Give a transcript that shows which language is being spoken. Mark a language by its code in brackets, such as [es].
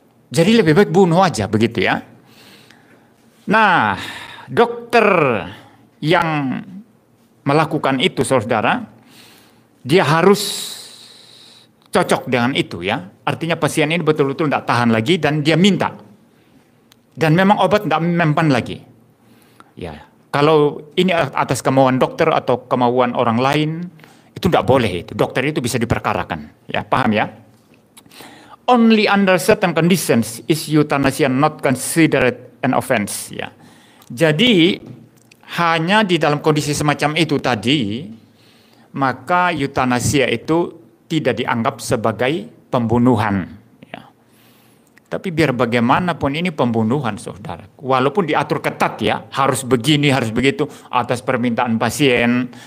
[id] Jadi lebih baik bunuh aja begitu, ya. Nah, dokter yang melakukan itu, saudara, dia harus cocok dengan itu, ya. Artinya pasien ini betul-betul tidak tahan lagi dan dia minta. Dan memang obat tidak mempan lagi. Ya. Kalau ini atas kemauan dokter atau kemauan orang lain, itu tidak boleh. Itu dokter itu bisa diperkarakan. Ya, paham ya? [en] Only under certain conditions is euthanasia not considered an offense. [id] Ya. Jadi hanya di dalam kondisi semacam itu tadi, maka euthanasia itu tidak dianggap sebagai pembunuhan. Tapi biar bagaimanapun ini pembunuhan, saudara. Walaupun diatur ketat, ya, harus begini, harus begitu, atas permintaan pasien.